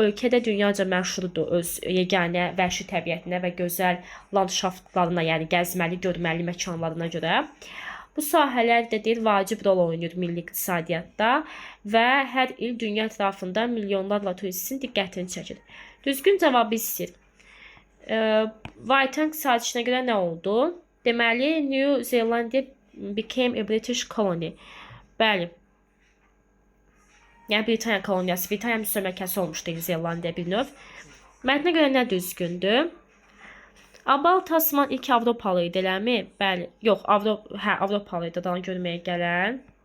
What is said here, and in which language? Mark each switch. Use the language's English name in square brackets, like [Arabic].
[Azerbaijani] Ölkədə dünyaca məşhurdur öz yeganə vəhşi təbiətinə və gözəl landşaftlarına, yəni gəzməli, görməli məkanlarına görə. Bu sahələr də deyir, vacib rol oynayır milli iqtisadiyyatda və hər il dünya ətrafında milyonlarla turistin diqqətini çəkir. Düzgün cavabı istəyir. Waitangi sazişinə görə nə oldu? [English] Deməli, New Zealand became a British colony. [Azerbaijani] Bəli. Yəni Britaniya koloniyası, Britaniya müstəmləkəsi olmuşdu Yeni Zelandiya bir növ. Mətnə görə nə düzgündür? Abal Tasman ilk Avropalı idi, eləmi? Bəli. Yox, Avropalı idi, daha görməyə gələn.